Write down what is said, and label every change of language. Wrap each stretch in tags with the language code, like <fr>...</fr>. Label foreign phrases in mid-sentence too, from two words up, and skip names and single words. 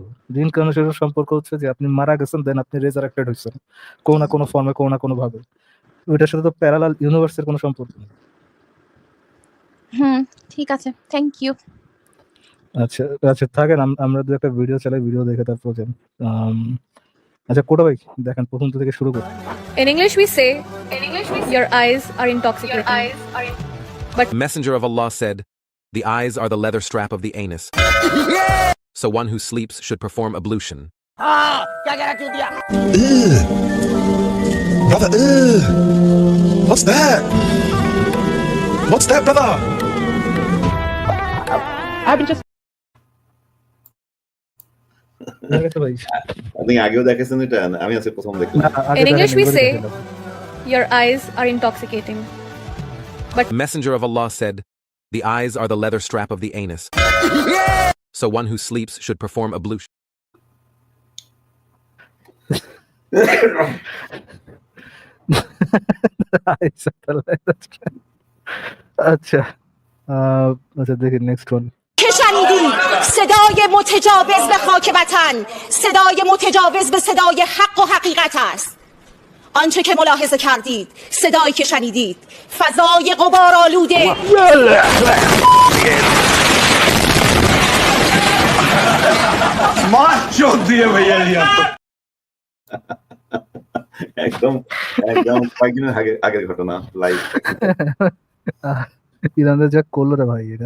<bn>রিইনকার্নেশনের সম্পর্ক হচ্ছে যে আপনি মারা গেছেন দেন আপনি রেজারেক্টেড হইছেন কোনো না কোনো ফর্মে কোনো না কোনো ভাবে, ওইটার সাথে তো</bn> <en>parallel universe</en> <bn>কোনো সম্পর্ক নেই। ঠিক আছে,</bn> <en>thank you.</en> <bn>আচ্ছা আচ্ছা থাকেন, আমরা দু একটা ভিডিও চালাই, ভিডিও দেখে তারপর যান। আচ্ছা কোটা ভাই দেখেন প্রথম থেকে শুরু করি।</bn> <en>In English we say, your eyes are intoxicating. But Messenger of Allah said, "The eyes are the leather strap of the anus." So one who sleeps should perform ablution. Brother, what's that? What's that, brother? I've been just</en> <bn>দেখেছো ভাই? আপনি আগেও দেখেছেন এটা? আমি আজকে প্রথম দেখলাম। না, আগে</bn> <en>In English we</en> <bn>দেখেনি,</bn> <en>say,</en> <bn>এবারে দেখলাম।</bn> <en>your eyes are intoxicating. Messenger of Allah said, "The eyes are the leather strap of the anus." So one who sleeps should perform ablution.</en> <bn>আচ্ছা আচ্ছা দেখি</bn> <en>next one.</en> <fa>که شنیدید صدای متجاوز به خاک وطن صدای متجاوز به صدای حق و حقیقت است. آنچه که ملاحظه کردید صدایی که شنیدید فضای غبارآلوده</fa> <bn>একদম একদম কয়েকদিনের আগের ঘটনা লাইভ। ইরানের যা করলো রে ভাই এটা।</bn>